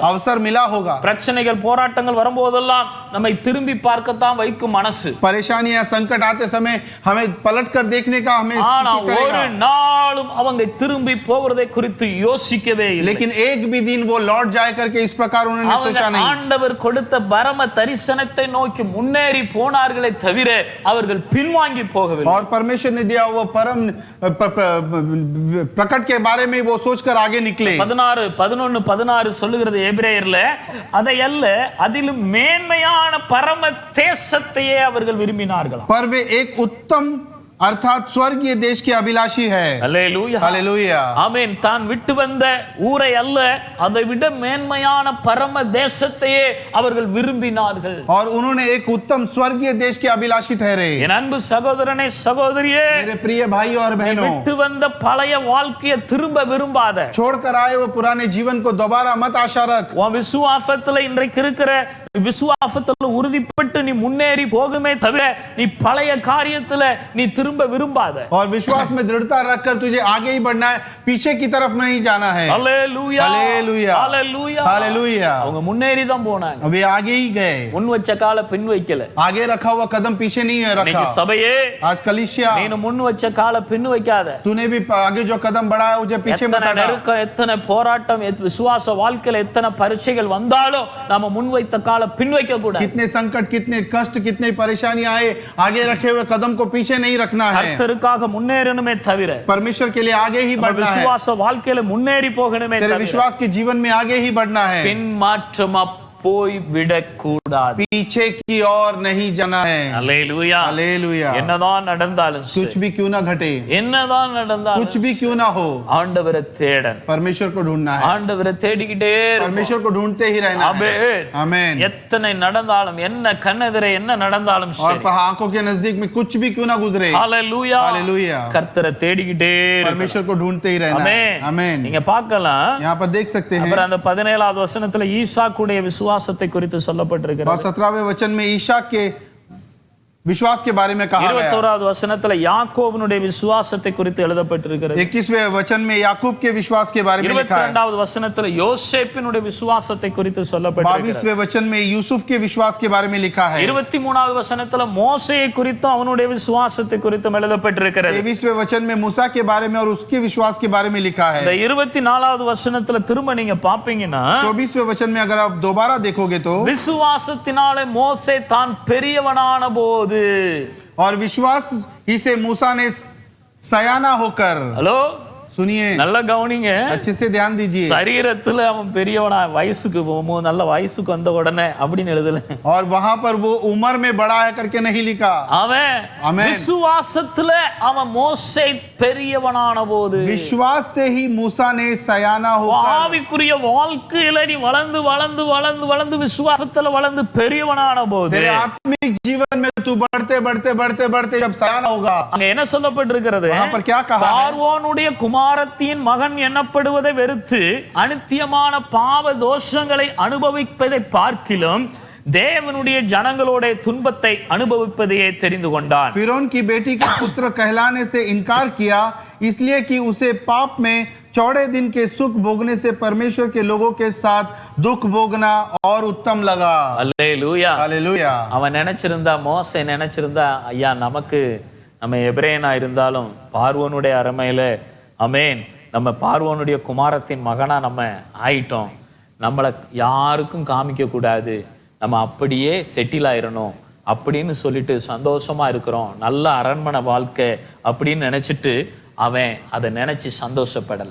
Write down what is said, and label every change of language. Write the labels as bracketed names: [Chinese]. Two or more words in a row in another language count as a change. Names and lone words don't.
[Hindi] अवसर मिला होगा. [Tamil] பிரச்சனைகள் போராட்டங்கள் வரும்போதெல்லாம் நம்மை திரும்பி பார்க்கத்தான் வைக்கும் மனசு. [Hindi] परेशानियां संकट आते समय हमें पलट कर देखने का हमें [Tamil] ஆனா ஒரு நாளும் அவங்க திரும்பி போவதை குறித்து யோசிக்கவே இல்லை. [Hindi] लेकिन एक भी दिन वो लौट जाए करके इस प्रकार उन्होंने सोचा नहीं. [Tamil] ஆண்டவர் கொடுத்த பரம தரிசனத்தை நோக்கி முன்னேறி போனார்களே தவிர அவர்கள் பின்வாங்கி போகவில்லை. [Hindi] और परमेश्वर ने दिया वो परम प्रकट के बारे में वो सोचकर आगे निकले. [Tamil] 16 சொல்லுகிறது எபிரேயர்ல, அதை அல்ல அதிலும் மேன்மையான பரம தேசத்தையே அவர்கள் விரும்பினார்கள். [Hindi] पर वे एक उत्तम अर्थात स्वर्गीय देश के अभिलाषी है। [Tamil] அல்லேலூயா [Hindi] हालेलुया। [Tamil] ஆமென். தான் விட்டு வந்த ஊரை அல்ல, அதை விட மேன்மையான பரம தேசத்தையே அவர்கள் விரும்பினார்கள். [Hindi] और उन्होंने एक उत्तम स्वर्गीय देश के अभिलाषी ठहरे। [Tamil] என் அன்பு சகோதரனே சகோதரியே, [Hindi] मेरे प्रिय भाई और बहनों, [Tamil] விட்டு வந்த பழைய வாழ்க்கையை திரும்ப விரும்பாத. [Hindi] छोड़कर आए वो पुराने जीवन को दोबारा मत आशा रख। [Tamil] உன் விசுவாசத்துல இன்றைக்கு இருக்கிற விசுவாசத்துல உறுதிப்பட்டு நீ முன்னேறி போகுமே தவிர நீ பழைய காரியத்துல நீ திரும்ப விரும்பாத. [Hindi] और विश्वास में दृढ़ता रखकर तुझे आगे ही बढ़ना है, पीछे की तरफ नहीं जाना है। [Tamil] அல்லேலூயா [Hindi] हालेलुया। [Tamil] அல்லேலூயா [Hindi] हालेलुया। [Tamil] அவங்க முன்னேறி தான் போனாங்க. [Hindi] वे आगे ही गए, [Tamil] முன் வச்ச கால பின் வைக்கல. [Hindi] आगे रखा हुआ कदम पीछे नहीं रखा। [Tamil] இன்னைக்கு சபையே, [Hindi] आज कलिसिया, [Tamil] நீ முன் வச்ச கால பின் வைக்காத. [Hindi] तूने भी आगे जो कदम बढ़ाया उसे पीछे मत [Tamil] எத்தனை [Hindi] हटा। [Tamil] நெருக்கம், எத்தனை போராட்டம், விசுவாச வாழ்க்கையில எத்தனை பரீட்சைகள் வந்தாலும் நாம முன் வைத்த கால பின் வைக்க கூடாது. [Hindi] कितने संकट, कितने कष्ट, कितने परेशानी आए, आगे रखे हुए कदम को पीछे नहीं रखना है। [Tamil] கர்த்தருக்காக முன்னேறணுமே தவிர, [Hindi] परमेश्वर के लिए आगे ही बढ़ना है। [Tamil] விசுவாச வாழ்க்கையில முன்னேறி போகணுமே [Hindi] तेरे [Tamil] தவிர [Hindi] विश्वास के जीवन में आगे ही बढ़ना है, [Tamil] பின் மாற்றமா போய் விடக்கூடாது. [Hindi] पीछे की ओर नहीं जाना है। [Tamil] அல்லேலூயா. [Hindi] हालेलुया। [Tamil] என்னதான் நடந்தாலும் சரி, [Hindi] कुछ भी क्यों ना घटे, [Tamil] என்னதான் நடந்தாலும் [Hindi] कुछ भी क्यों ना हो, [Tamil] ஆண்டவரை தேடணும். [Hindi] परमेश्वर को ढूंढना है। [Tamil] ஆண்டவரை தேடிக்கிட்டே இருக்கணும். [Hindi] परमेश्वर को ढूंढते ही रहना है। [Tamil] ஆமென். [Hindi] आमेन। [Tamil] எத்தனை நடந்தாலும், என்ன கண்ணெதிரே என்ன நடந்தாலும் [Hindi] और [Tamil] சரி, [Hindi] आंखों के नजदीक में कुछ भी क्यों ना गुजरे, [Tamil] ஹalleluya, [Hindi] हालेलुया। [Tamil] கர்த்தரை தேடிக்கிட்டே இருக்கணும். [Hindi] परमेश्वर को ढूंढते ही रहना है। [Tamil] ஆமென். [Hindi] आमेन। [Tamil] நீங்க பார்க்கலாம், [Hindi] यहाँ पर देख सकते हैं, [Tamil] அப்புறம் அந்த 17வது வசனத்துல ஈசாக்குடைய விசுவாசத்தை குறித்து சொல்லப்பட்டிருக்கிறது. [Hindi] और 17वें वचन में ईशा के विश्वास के बारे में कहा गया। [Tamil] 21வது வசனத்துல யாக்கோபனுடைய விசுவாசத்தை குறித்து எழுதப்பட்டிருக்கிறது. [Hindi] 21वें वचन में याकूब के विश्वास के बारे में लिखा है। [Tamil] 22வது வசனத்துல யோசேப்பினுடைய விசுவாசத்தை குறித்து சொல்லப்பட்டிருக்கிறது. [Hindi] 22वें वचन में यूसुफ के विश्वास के बारे में लिखा है। [Tamil] 23வது வசனத்துல மோசேயை குறித்தும் அவனுடைய விசுவாசத்தை குறித்தும் எழுதப்பட்டிருக்கிறது. [Hindi] 23वें वचन में मूसा के बारे में और उसके विश्वास के बारे में लिखा है। [Tamil] இந்த 24வது வசனத்துல திரும்ப நீங்க பாப்பீங்கன்னா, [Hindi] 24वें वचन में अगर आप दोबारा देखोगे तो, [Tamil] விசுவாசத்தினாலே மோசே தான் பெரியவனான போது, [Hindi] और विश्वास ही से मूसा ने सयाना होकर, [Tamil] ஹலோ [Hindi] सुनिए, [Tamil] நல்ல கவனிங்க, [Hindi] अच्छे से ध्यान दीजिए, [Tamil] சரீரத்துல அவன் பெரியவனா, வயசுக்கு போகும்போது நல்ல வயசுக்கு வந்த உடனே அப்படின்னு எழுதல. [Hindi] और वहां पर वो उम्र में बड़ा है करके नहीं लिखा। [Tamil] அவன் ஆமென். விசுவாசத்துல அவன் மோசே பெரியவனான போது, [Hindi] विश्वास से ही मूसा ने सयाना होकर, [Tamil] ஆவிக்குரிய வாழ்க்கையில நீ வளர்ந்து வளர்ந்து வளர்ந்து வளர்ந்து விசுவாசத்துல வளர்ந்து பெரியவனான போது, [Hindi] तेरे आत्मिक जीवन में तू बढ़ते बढ़ते बढ़ते बढ़ते जब सयाना होगा, [Tamil] அங்க என்ன சொல்லப்பட்டிருக்கிறது? [Hindi] वहां पर क्या कहा है? [Tamil] பார்வோனுடைய குமாரத்தின் மகன் எண்ணப்படுவதை வெறுத்து அனித்தியமான பாவ தோஷங்களை அனுபவிப்பதை பார்க்கிலும் தேவனுடைய ஜனங்களோட துன்பத்தை அனுபவிப்பதையே தெரிந்து கொண்டான். [Hindi] फिरौन की बेटी का पुत्र कहलाने से इनकार किया, इसलिए कि उसे पाप में चौड़े दिन के सुख भोगने से परमेश्वर के लोगों के साथ दुख भोगना और उत्तम लगा। [Tamil] அல்லேலூயா. [Hindi] हालेलुया। [Tamil] அவன் நினைச்சிருந்தா, மோசே நினைச்சிருந்தா, ஐயா நமக்கு நம்ம எபிரேயனா இருந்தாலும் பார்வோனுடைய அரமையில, ஆமென், நம்ம பார்வோனுடைய குமாரத்தின் மகனா நம்ம ஆயிட்டோம், நம்மளை யாருக்கும் காமிக்க கூடாது, நம்ம அப்படியே செட்டில் ஆயிரணும் அப்படின்னு சொல்லிட்டு சந்தோஷமா இருக்கிறோம், நல்ல அரண்மனை வாழ்க்கை அப்படின்னு நினைச்சிட்டு அவன் அதை நினைச்சு சந்தோஷப்படல.